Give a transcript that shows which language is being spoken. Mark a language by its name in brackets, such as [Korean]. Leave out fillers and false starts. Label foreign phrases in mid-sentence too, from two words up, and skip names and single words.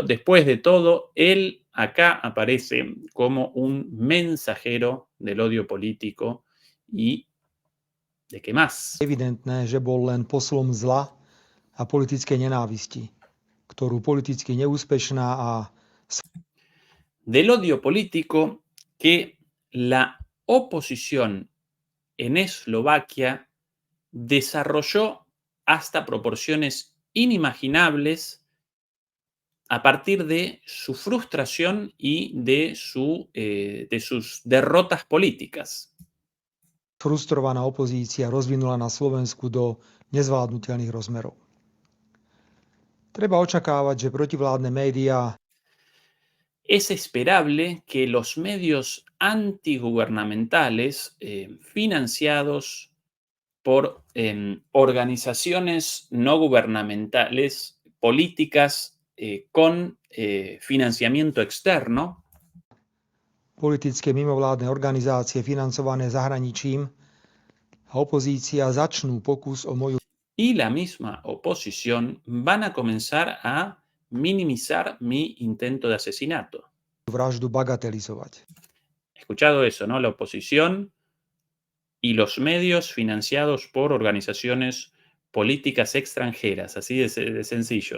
[Spanish] Después de todo, él acá aparece como un mensajero del odio político y ¿de qué más? [Slovak] evidentné, že bol len poslom zla a politickej nenávisti, ktorú politicky neúspešná a [Spanish] del odio político que la oposición en Eslovaquia desarrolló hasta proporciones inimaginables a partir de su frustración y de sus derrotas políticas. [Slovak] frustrovaná opozícia rozvinula na Slovensku do nezvládnutelných rozmerov. Treba očakávať, že protivládne médiá [Spanish] Es esperable que los medios antigubernamentales financiados por organizaciones no gubernamentales, políticas con financiamiento externo, [Slovak] politické mimovládne organizácie financované zahraničím a opozícia začnú pokus o moju [Spanish] Y la misma oposición van a comenzar a minimizar mi intento de asesinato. [Slovak] vraždu bagatelizovať. [Spanish] Escuchado eso, ¿no? La oposición y los medios financiados por organizaciones políticas extranjeras, así de sencillo.